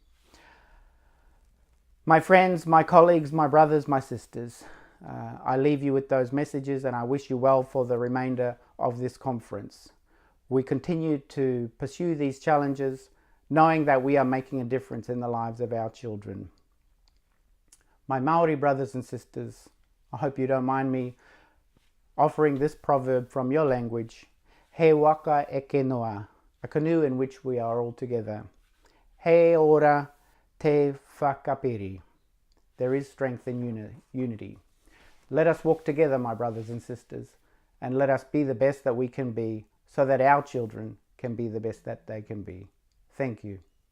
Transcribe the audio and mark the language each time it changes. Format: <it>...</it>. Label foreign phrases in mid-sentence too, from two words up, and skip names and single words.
<en>My friends, my colleagues, my brothers, my sisters, I leave you with those messages, and I wish you well for the remainder of this conference. We continue to pursue these challenges, knowing that we are making a difference in the lives of our children. My Maori brothers and sisters, I hope you don't mind me offering this proverb from your language.</en> <mi>He waka eke noa,</mi> <en>a canoe in which we are all together.</en> <mi>He ora te whakapiri.</mi> <en>There is strength in unity. Let us walk together, my brothers and sisters, and let us be the best that we can be, so that our children can be the best that they can be. Thank you.</en>